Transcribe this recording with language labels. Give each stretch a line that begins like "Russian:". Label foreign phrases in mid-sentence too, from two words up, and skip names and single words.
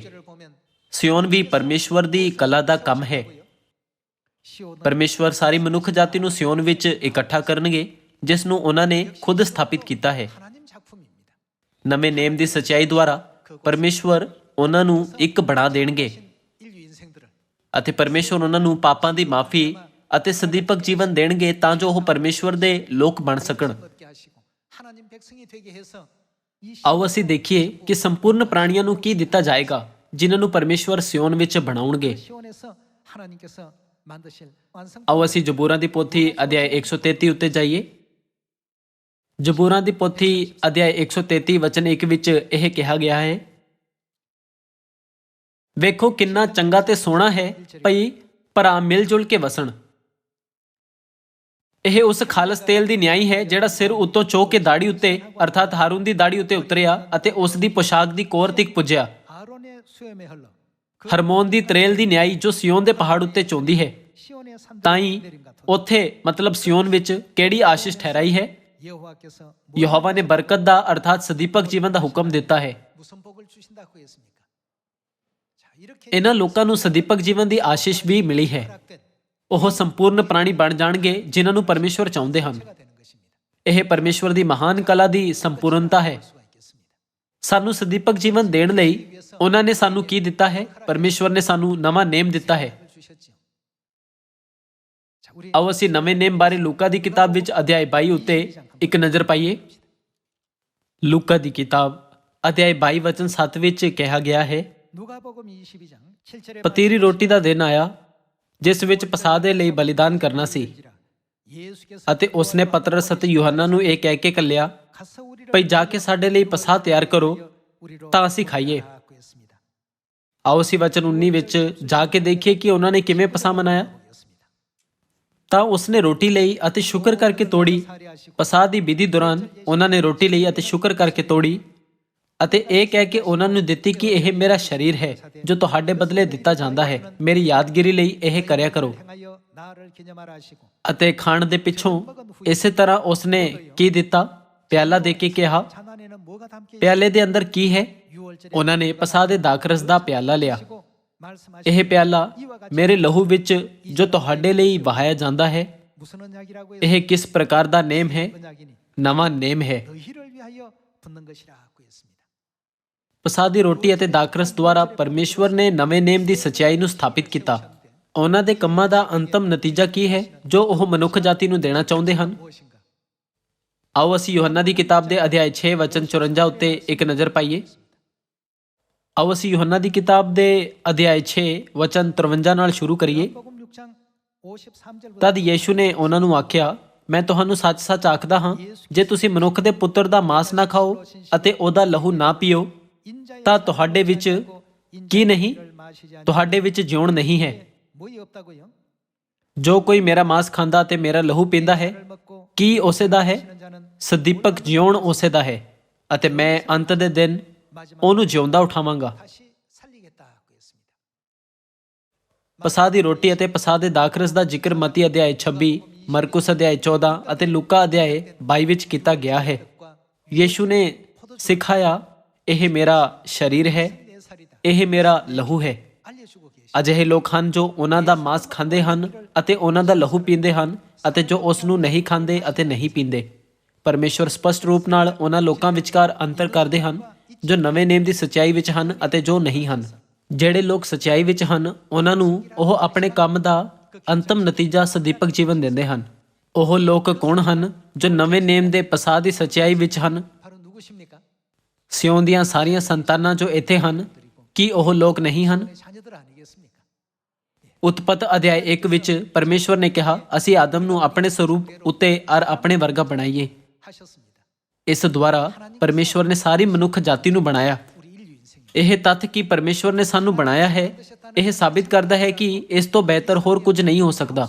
Korean: 창조를 보면
Punjabi: ਸਿਯੋਨ ਵੀ ਪਰਮੇਸ਼ਵਰ ਦੀ ਕਲਾ ਦਾ ਕੰਮ ਹੈ।
Korean: 시온은
Punjabi: ਪਰਮੇਸ਼ਵਰ ਸਾਰੀ ਮਨੁੱਖ ਜਾਤੀ ਨੂੰ ਸਿਯੋਨ ਵਿੱਚ ਇਕੱਠਾ ਕਰਨਗੇ, ਜਿਸ ਨੂੰ ਉਹਨਾਂ ਨੇ ਖੁਦ ਸਥਾਪਿਤ ਕੀਤਾ ਹੈ।
Korean: 하나님 작품입니다.
Punjabi: ਨਵੇਂ ਨੇਮ ਦੀ ਸਚਾਈ ਦੁਆਰਾ ਪਰਮੇਸ਼ਵਰ ਉਹਨਾਂ ਨੂੰ ਇੱਕ ਬਣਾ ਦੇਣਗੇ
Korean: 인류 인생들을
Punjabi: ਅਤੇ ਪਰਮੇਸ਼ਵਰ ਉਹਨਾਂ ਨੂੰ ਪਾਪਾਂ ਦੀ ਮਾਫੀ ਅਤੇ ਸਦੀਪਕ ਜੀਵਨ ਦੇਣਗੇ ਤਾਂ ਜੋ ਉਹ ਪਰਮੇਸ਼ਵਰ ਦੇ ਲੋਕ ਬਣ ਸਕਣ।
Korean: 얻게 하시고 하나님 백성이 되게 해서 이
Punjabi: ਆਓ ਅਸੀਂ ਦੇਖੀਏ ਕਿ ਸੰਪੂਰਨ ਪ੍ਰਾਣੀਆਂ ਨੂੰ ਕੀ ਦਿੱਤਾ ਜਾਏਗਾ ਜਿਨ੍ਹਾਂ ਨੂੰ ਪਰਮੇਸ਼ਵਰ ਸਿਯੋਨ ਵਿੱਚ ਬਣਾਉਣਗੇ।
Korean: 시온에서 하나님께서 만드실 완성
Punjabi: ਆਓ ਅਸੀਂ ਜ਼ਬੂਰਾਂ ਦੀ ਪੋਥੀ ਅਧਿਆਇ 133 ਉੱਤੇ ਜਾਈਏ। ਜ਼ਬੂਰਾਂ ਦੀ ਪੋਥੀ ਅਧਿਆਇ 133 ਵਚਨ 1 ਵਿੱਚ ਇਹ ਕਿਹਾ ਗਿਆ ਹੈ, ਵੇਖੋ ਕਿੰਨਾ ਚੰਗਾ ਤੇ ਸੋਹਣਾ ਹੈ ਭਈ ਭਰਾ ਮਿਲ ਜੁਲ ਕੇ ਵਸਣ। ਇਹ ਉਸ ਖਾਲਸ ਤੇਲ ਦੀ ਨਿਆਈ ਹੈ ਜਿਹੜਾ ਸਿਰ ਉੱਤੋਂ ਚੋ ਕੇ ਦਾੜੀ ਉੱਤੇ ਅਰਥਾਤ ਹਾਰੂਨ ਦੀ ਦਾੜੀ ਉੱਤੇ ਉਤਰਿਆ ਅਤੇ ਉਸ ਦੀ ਪੋਸ਼ਾਕ ਦੀ ਕੋਰ ਤੱਕ ਪੁੱਜਿਆ।
Korean: 아론의 수염에 흘러
Punjabi: ਹਰਮੋਨ ਦੀ ਤਰੇਲ ਦੀ ਨਿਆਈ ਜੋ ਸਿਯੋਨ ਦੇ ਪਹਾੜ ਉੱਤੇ ਚੋਂਦੀ ਹੈ।
Korean: 시온의 산들을 ਤਾਈ 내린 같은
Punjabi: ਉੱਥੇ ਮਤਲਬ ਸਿਯੋਨ ਵਿੱਚ ਕਿਹੜੀ ਆਸ਼ੀਸ਼ ਠਹਿਰਾਈ ਹੈ?
Korean: 여호와께서
Punjabi: ਯਹੋਵਾ ਨੇ ਬਰਕਤ ਦਾ ਅਰਥਾਤ ਸਦੀਪਕ ਜੀਵਨ ਦਾ ਹੁਕਮ ਦਿੱਤਾ ਹੈ।
Korean: 무슨 복을 주신다고 했습니까? 자, 이렇게
Punjabi: ਇਹਨਾਂ ਲੋਕਾਂ ਨੂੰ ਸਦੀਪਕ ਜੀਵਨ ਦੀ ਆਸ਼ੀਸ਼ ਵੀ ਮਿਲੀ ਹੈ।
Korean: 허락된
Punjabi: ਉਹ ਸੰਪੂਰਨ ਪ੍ਰਾਣੀ ਬਣ ਜਾਣਗੇ ਜਿਨ੍ਹਾਂ ਨੂੰ ਪਰਮੇਸ਼ਵਰ ਚਾਹੁੰਦੇ ਹਨ।
Korean: 체가 되는 것입니다.
Punjabi: ਇਹ ਪਰਮੇਸ਼ਵਰ ਦੀ ਮਹਾਨ ਕਲਾ ਦੀ ਸੰਪੂਰਨਤਾ ਹੈ।
Korean: 수가 있겠습니다.
Punjabi: ਸਾਨੂੰ ਸਦੀਪਕ ਜੀਵਨ ਦੇਣ ਲਈ ਉਹਨਾਂ ਨੇ ਸਾਨੂੰ ਕੀ ਦਿੱਤਾ ਹੈ? ਪਰਮੇਸ਼ਵਰ ਨੇ ਸਾਨੂੰ ਨਵਾਂ ਨੇਮ ਦਿੱਤਾ ਹੈ।
Korean: 복을 주셨지요. 자, 우리
Punjabi: ਆਓ ਅਸੀਂ ਨਵੇਂ ਨੇਮ ਬਾਰੇ ਲੂਕਾ ਦੀ ਕਿਤਾਬ ਵਿੱਚ ਅਧਿਆਇ 22 ਉੱਤੇ ਇੱਕ ਨਜ਼ਰ ਪਾਈਏ। ਲੂਕਾ ਦੀ ਕਿਤਾਬ ਅਧਿਆਇ 22 ਵਚਨ 7 ਵਿੱਚ ਕਿਹਾ ਗਿਆ ਹੈ,
Korean: 누가복음 22장 7절에
Punjabi: ਪਤੀਰੀ ਰੋਟੀ ਦਾ ਦਿਨ ਆਇਆ ਜਿਸ ਵਿੱਚ ਪਸਾਹ ਦੇ ਲਈ ਬਲੀਦਾਨ ਕਰਨਾ ਸੀ
Korean: 예수께서
Punjabi: ਅਤੇ ਉਸਨੇ ਪਤਰਸ ਅਤੇ ਯੂਹੰਨਾ ਨੂੰ ਇਹ ਕਹਿ ਕੇ ਘੱਲਿਆ,
Korean: 가서 우리를
Punjabi: ਭਈ ਜਾ ਕੇ ਸਾਡੇ ਲਈ ਪਸਾਹ ਤਿਆਰ ਕਰੋ
Korean: 우리로
Punjabi: ਤਾਂ ਅਸੀਂ ਖਾਈਏ।
Korean: 하고 했습니다.
Punjabi: ਆਓ ਅਸੀਂ ਵਚਨ 19 ਵਿੱਚ ਜਾ ਕੇ ਦੇਖੀਏ ਕਿ ਉਹਨਾਂ ਨੇ ਕਿਵੇਂ ਪਸਾ ਮਨਾਇਆ। ਤਾਂ ਉਸਨੇ ਰੋਟੀ ਲਈ ਅਤੇ ਸ਼ੁਕਰ ਕਰਕੇ ਤੋੜੀ। ਪਸਾਹ ਦੀ ਵਿਧੀ ਦੌਰਾਨ ਉਹਨਾਂ ਨੇ ਰੋਟੀ ਲਈ ਅਤੇ ਸ਼ੁਕਰ ਕਰਕੇ ਤੋੜੀ ਅਤੇ ਇਹ ਕਹਿ ਕੇ ਉਹਨਾਂ ਨੂੰ ਦਿੱਤੀ ਕਿ ਇਹ ਮੇਰਾ ਸਰੀਰ ਹੈ ਜੋ ਤੁਹਾਡੇ ਬਦਲੇ ਦਿੱਤਾ ਜਾਂਦਾ ਹੈ, ਮੇਰੀ ਯਾਦਗਿਰੀ ਲਈ ਇਹ ਕਰਿਆ ਕਰੋ।
Korean: 행하여 나를 기념하라 하시고
Punjabi: ਅਤੇ ਖਾਣ ਦੇ ਪਿੱਛੋਂ ਇਸੇ ਤਰ੍ਹਾਂ ਉਸਨੇ ਕੀ ਦਿੱਤਾ, ਪਿਆਲਾ ਦੇ ਕੇ ਕਿਹਾ,
Korean: 잔안에는 뭐가 담겨
Punjabi: ਪਿਆਲੇ ਦੇ ਅੰਦਰ ਕੀ ਹੈ?
Korean: 유월절에
Punjabi: ਉਹਨਾਂ ਨੇ ਪਸਾਹ ਦੇ ਦਾਖਰਸ ਦਾ ਪਿਆਲਾ ਲਿਆ।
Korean: 하시고 말씀하시고
Punjabi: ਇਹ ਪਿਆਲਾ ਮੇਰੇ ਲਹੂ ਵਿੱਚ ਜੋ ਤੁਹਾਡੇ ਲਈ ਵਹਾਇਆ ਜਾਂਦਾ ਹੈ।
Korean: 무슨 언약이라고요?
Punjabi: ਇਹ ਕਿਸ ਪ੍ਰਕਾਰ ਦਾ ਨੇਮ ਹੈ?
Korean: 언약이니
Punjabi: ਨਵਾਂ ਨੇਮ ਹੈ।
Korean: 너희를 위하여 붙는 것이라고 했습니다.
Punjabi: ਪਸਾਹ ਦੀ ਰੋਟੀ ਅਤੇ ਦਾਖਰਸ ਦੁਆਰਾ ਪਰਮੇਸ਼ਵਰ ਨੇ ਨਵੇਂ ਨੇਮ ਦੀ ਸੱਚਾਈ ਨੂੰ ਸਥਾਪਿਤ ਕੀਤਾ। ਉਹਨਾਂ ਦੇ ਕੰਮਾਂ ਦਾ ਅੰਤਮ ਨਤੀਜਾ ਕੀ ਹੈ ਜੋ ਉਹ ਮਨੁੱਖ ਜਾਤੀ ਨੂੰ ਦੇਣਾ ਚਾਹੁੰਦੇ ਹਨ?
Korean: 무엇인가?
Punjabi: ਆਓ ਅਸੀਂ ਯੋਹੰਨਾ ਦੀ ਕਿਤਾਬ ਦੇ ਅਧਿਆਇ 6 ਵਚਨ 54 ਉੱਤੇ ਇੱਕ ਨਜ਼ਰ ਪਾਈਏ। ਆਓ ਅਸੀਂ ਯੋਹੰਨਾ ਦੀ ਕਿਤਾਬ ਦੇ ਅਧਿਆਇ 6 ਵਚਨ 53 ਨਾਲ ਸ਼ੁਰੂ ਕਰੀਏ।
Korean: 요한복음 6장 53절부터
Punjabi: ਤਦ ਯੀਸ਼ੂ ਨੇ ਉਹਨਾਂ ਨੂੰ ਆਖਿਆ, ਮੈਂ ਤੁਹਾਨੂੰ ਸੱਚ-ਸੱਚ ਆਖਦਾ ਹਾਂ, ਜੇ ਤੁਸੀਂ ਮਨੁੱਖ ਦੇ ਪੁੱਤਰ ਦਾ ਮਾंस ਨਾ ਖਾਓ ਅਤੇ ਉਹਦਾ ਲਹੂ ਨਾ ਪੀਓ
Korean: 인자의
Punjabi: ਤਾਂ ਤੁਹਾਡੇ ਵਿੱਚ ਕੀ ਨਹੀਂ? ਤੁਹਾਡੇ ਵਿੱਚ ਜਿਉਣ ਨਹੀਂ ਹੈ।
Korean: 뭐이 없다고요?
Punjabi: ਜੋ ਕੋਈ ਮੇਰਾ ਮਾंस ਖਾਂਦਾ ਤੇ ਮੇਰਾ ਲਹੂ ਪੀਂਦਾ ਹੈ,
Korean: 를 먹고
Punjabi: ਕੀ ਉਸੇ ਦਾ ਹੈ?
Korean: 하는 자는
Punjabi: ਸਦੀਪਕ ਜਿਉਣ ਉਸੇ ਦਾ ਹੈ ਅਤੇ ਮੈਂ ਅੰਤ ਦੇ ਦਿਨ ਉਹਨੂੰ ਜਿਉਂਦਾ ਉਠਾਵਾਂਗਾ।
Korean: 다시 살리겠다고 했습니다.
Punjabi: ਪਸਾਹ ਦੀ ਰੋਟੀ ਅਤੇ ਪਸਾਹ ਦੇ ਦਾਖਰਸ ਦਾ ਜ਼ਿਕਰ ਮਤੀ ਅਧਿਆਇ 26, ਮਰਕੁਸ ਅਧਿਆਇ 14 ਅਤੇ ਲੂਕਾ ਅਧਿਆਇ 22 ਵਿੱਚ ਕੀਤਾ ਗਿਆ ਹੈ। ਯੀਸ਼ੂ ਨੇ ਸਿਖਾਇਆ, ਇਹ ਮੇਰਾ ਸਰੀਰ ਹੈ,
Korean: 내 살이다.
Punjabi: ਇਹ ਮੇਰਾ ਲਹੂ ਹੈ।
Korean: 알려주고 계시.
Punjabi: ਅਜਿਹੇ ਲੋਕ ਹਨ ਜੋ ਉਹਨਾਂ ਦਾ ਮਾंस ਖਾਂਦੇ ਹਨ ਅਤੇ ਉਹਨਾਂ ਦਾ ਲਹੂ ਪੀਂਦੇ ਹਨ ਅਤੇ ਜੋ ਉਸ ਨੂੰ ਨਹੀਂ ਖਾਂਦੇ ਅਤੇ ਨਹੀਂ ਪੀਂਦੇ। ਪਰਮੇਸ਼ਵਰ ਸਪਸ਼ਟ ਰੂਪ ਨਾਲ ਉਹਨਾਂ ਲੋਕਾਂ ਵਿਚਕਾਰ ਅੰਤਰ ਕਰਦੇ ਹਨ ਜੋ ਨਵੇਂ ਨੇਮ ਦੀ ਸੱਚਾਈ ਵਿੱਚ ਹਨ ਅਤੇ ਜੋ ਨਹੀਂ ਹਨ। ਜਿਹੜੇ ਲੋਕ ਸੱਚਾਈ ਵਿੱਚ ਹਨ ਉਹਨਾਂ ਨੂੰ ਉਹ ਆਪਣੇ ਕੰਮ ਦਾ ਅੰਤਮ ਨਤੀਜਾ ਸਦੀਪਕ ਜੀਵਨ ਦਿੰਦੇ ਹਨ। ਉਹ ਲੋਕ ਕੌਣ ਹਨ ਜੋ ਨਵੇਂ ਨੇਮ ਦੇ ਪਸਾਹ ਦੀ ਸੱਚਾਈ ਵਿੱਚ ਹਨ?
Korean: 바로 누구십니까?
Punjabi: ਸਿਓਨ ਦੀਆਂ ਸਾਰੀਆਂ ਸੰਤਾਨਾਂ ਜੋ ਇੱਥੇ ਹਨ, ਕੀ ਉਹ ਲੋਕ ਨਹੀਂ ਹਨ?
Korean: 자녀들 아니겠습니까?
Punjabi: ਉਤਪਤ ਅਧਿਆਇ 1 ਵਿੱਚ ਪਰਮੇਸ਼ਵਰ ਨੇ ਕਿਹਾ, ਅਸੀਂ ਆਦਮ ਨੂੰ ਆਪਣੇ ਸਰੂਪ ਉੱਤੇ ਔਰ ਆਪਣੇ ਵਰਗਾ ਬਣਾਈਏ।
Korean: 하셨습니다.
Punjabi: ਇਸ ਦੁਆਰਾ ਪਰਮੇਸ਼ਵਰ ਨੇ ਸਾਰੀ ਮਨੁੱਖ ਜਾਤੀ ਨੂੰ ਬਣਾਇਆ।
Korean: 우리 인류 인생
Punjabi: ਇਹ ਤੱਥ ਕਿ ਪਰਮੇਸ਼ਵਰ ਨੇ ਸਾਨੂੰ ਬਣਾਇਆ ਹੈ, ਇਹ ਸਾਬਿਤ ਕਰਦਾ ਹੈ ਕਿ ਇਸ ਤੋਂ ਬਿਹਤਰ ਹੋਰ ਕੁਝ ਨਹੀਂ ਹੋ ਸਕਦਾ।